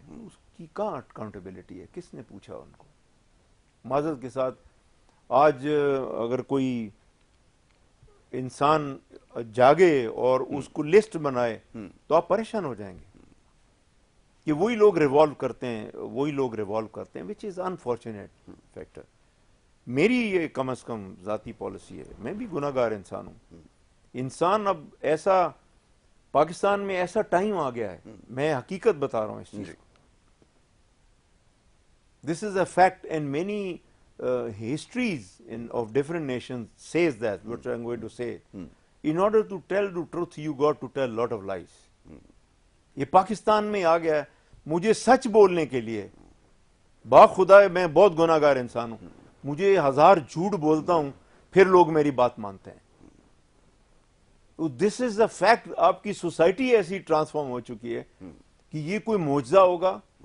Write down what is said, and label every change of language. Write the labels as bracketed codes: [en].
[ur] اس کی کہاں اکاؤنٹیبلٹی ہے؟ کس نے پوچھا ان کو؟ معذرت کے ساتھ آج اگر کوئی انسان جاگے اور اس کو لسٹ بنائے تو آپ پریشان ہو جائیں گے کہ وہی لوگ ریوالو کرتے ہیں [en] Which is unfortunate factor. [ur] میری یہ کم از کم ذاتی پالیسی ہے، میں بھی گناہ گار انسان ہوں. انسان اب ایسا، پاکستان میں ایسا ٹائم آ گیا ہے، میں حقیقت بتا رہا ہوں اس چیز کو. [en] This is a fact and many histories of different nations says that what I'm going to say. In order to tell the truth you got to tell lot of lies. [ur] یہ پاکستان میں آ گیا ہے. مجھے سچ بولنے کے لیے با خدا میں بہت گناہ گار انسان ہوں، مجھے 1000 جھوٹ بولتا ہوں پھر لوگ میری بات مانتے ہیں. [en] This is a fact. [ur] آپ کی سوسائٹی ایسی ٹرانسفارم ہو چکی ہے کہ یہ کوئی معجزہ ہوگا.